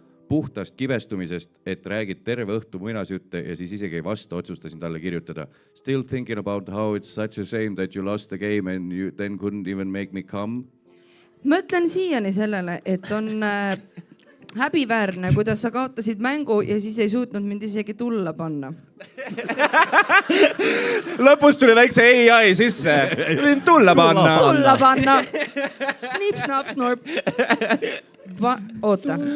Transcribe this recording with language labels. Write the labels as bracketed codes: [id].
[et] Puhtast kibestumisest, et räägid terve õhtu muinasjutte ja siis isegi ei vasta, otsustasin talle kirjutada. [en] Still thinking about how it's such a shame that you lost the game and you then couldn't even make me come. [et] Mõtlen siiani sellele, et on häbiväärne, kuidas sa kaotasid mängu ja siis ei suutnud mind isegi tulla panna. Lõpus tuli väikse AI sisse. Võin tulla panna. Tulla panna. Snip, snap, snorp. Oota.